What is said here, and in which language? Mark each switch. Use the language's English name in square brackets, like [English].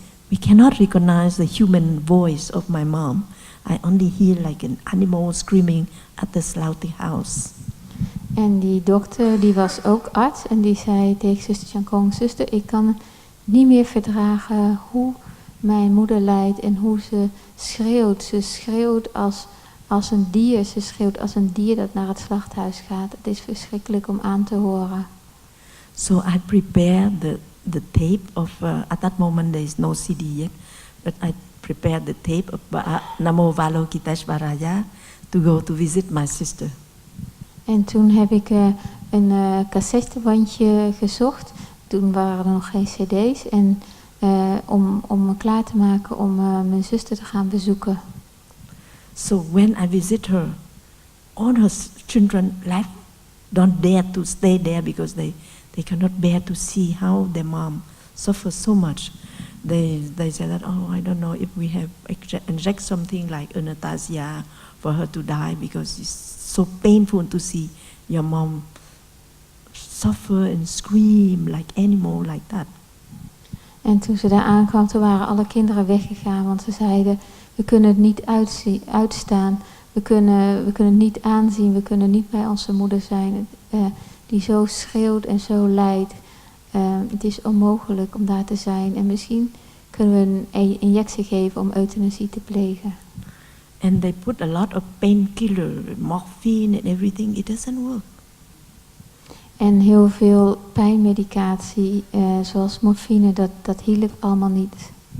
[English] We cannot recognize the human voice of my mom. I only hear like an animal screaming at the slaughterhouse. [Dutch] En die dokter die was ook arts en die zei tegen zuster Chân Không, zuster, ik kan niet meer verdragen hoe mijn moeder lijdt en hoe ze schreeuwt. Ze schreeuwt als een dier, ze schreeuwt als een dier dat naar het slachthuis gaat. Het is verschrikkelijk om aan te horen. [English] So I prepared the tape of, at that moment there is no CD yet, but I prepared the tape of Namo Valokiteshvaraya to go to visit my sister. [Dutch] En toen heb ik een cassettebandje gezocht. Toen waren er nog geen cd's. En om me klaar te maken om mijn zuster te gaan bezoeken. [English] So when I visit her, all her children don't dare to stay there because they cannot bear to see how their mom suffers so much. They say that, oh, I don't know if we have inject something like anesthesia for her to die because it's so painful to see your mom suffer and scream like animal like that. [Dutch] En toen ze daar aankwam, toen waren alle kinderen weggegaan, want ze zeiden, we kunnen het niet uitstaan, we kunnen het niet aanzien, we kunnen niet bij onze moeder zijn, die zo schreeuwt en zo lijdt. Het is onmogelijk om daar te zijn en misschien kunnen we een injectie geven om euthanasie te plegen. [English] And they put a lot of painkiller, morphine and everything. It doesn't work. [Dutch] En heel veel pijnmedicatie, zoals morfine, dat hielp allemaal niet.